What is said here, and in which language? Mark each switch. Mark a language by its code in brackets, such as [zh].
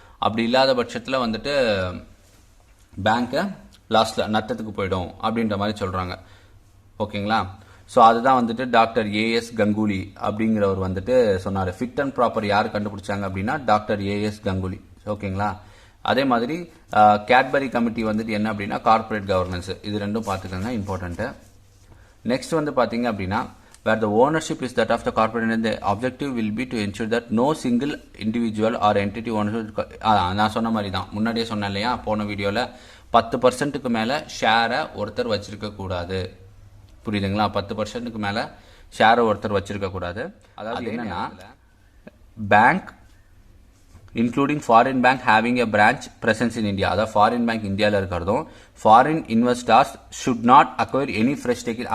[ta] அப்படி இல்லாத பட்சத்தில் வந்துட்டு பேங்க்கை லாஸ்ட்டில் நட்டத்துக்கு போயிடும் அப்படின்ற மாதிரி சொல்கிறாங்க. ஓகேங்களா? ஸோ அதுதான் வந்துட்டு டாக்டர் ஏஎஸ் கங்குலி அப்படிங்கிறவர் வந்துட்டு சொன்னார். ஃபிட் அண்ட் ப்ராப்பர் யார் கண்டுபிடிச்சாங்க அப்படின்னா டாக்டர் ஏஎஸ் கங்குலி. ஓகேங்களா? அதே மாதிரி கேட்பரி கமிட்டி வந்துட்டு என்ன அப்படின்னா கார்பரேட் கவர்னன்ஸ். இது ரெண்டும் பார்த்துக்கோங்க, இம்பார்ட்டண்ட்டு. நெக்ஸ்ட் வந்து பார்த்தீங்க அப்படின்னா [en] where the ownership is that of the corporate and the objective will be to ensure that no single individual or entity ownership. [ta] நான் சொன்ன மாதிரி தான் முன்னாடியே சொன்னேன் இல்லையா போன வீடியோவில் 10% மேலே ஷேரை ஒருத்தர் வச்சிருக்க கூடாது. புரியுதுங்களா? 10% மேலே ஷேரை ஒருத்தர் வச்சிருக்க கூடாது. அதாவது என்னன்னா bank [en] Including foreign bank having a branch presence in India. [ta] அதாவது ஃபாரின் பேங்க் இந்தியாவில் இருக்கிறதும் [en] Foreign investors should not acquire any fresh taking.